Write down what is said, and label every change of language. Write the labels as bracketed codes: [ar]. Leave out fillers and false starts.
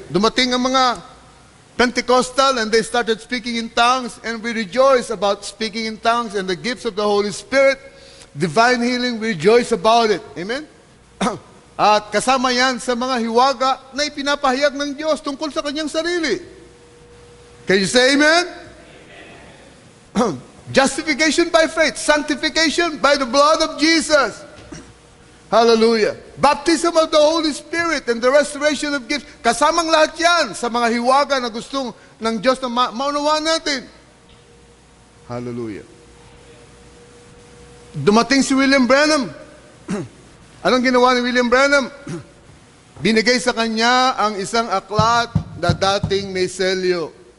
[tl] Dumating ang mga [en] Pentecostal and they started speaking in tongues and we rejoice about speaking in tongues and the gifts of the Holy Spirit. Divine healing, we rejoice about it. Amen? [tl] At kasama yan sa mga hiwaga na ipinapahayag ng Diyos tungkol sa kanyang sarili. [en] Can you say amen? Amen. Justification by faith, sanctification by the blood of Jesus. Hallelujah. Baptism of the Holy Spirit and the restoration of gifts. [tl] Kasamang lahat yan sa mga hiwaga na gustong ng Diyos na maunawaan natin. Hallelujah. Dumating si William Branham. Anong ginawa ni William Branham? Binigay sa kanya ang isang aklat na dating may selyo.